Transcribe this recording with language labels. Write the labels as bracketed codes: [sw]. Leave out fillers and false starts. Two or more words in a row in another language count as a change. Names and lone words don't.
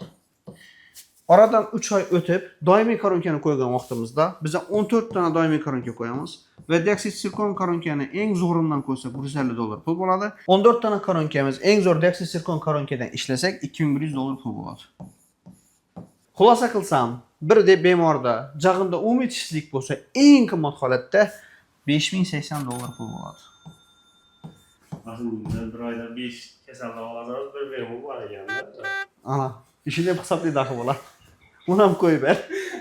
[uz] Oradan 3 ay o'tib, doimiy koronkani qo'ygan vaqtimizda biz 14 dona doimiy koronka qo'yamiz va dioksid sirkon koronkani eng zo'ridan qo'ysak 150 dolar pul bo'ladi. 14 dona koronkamiz eng zo'r dioksid sirkon koronkadan ishlasak 2100 dolar pul bo'ladi. Xulosa qilsam, bir bemorda jag'inda umumiy tishsizlik bo'lsa, eng qimmat holatda 5080 dolar pul bo'ladi. Aslında bir ayda 5 kasallik olsangiz bir bemor bor ekanda. Ana, ishini hisoblaydi axir bola. Uni ham qo'yib ber.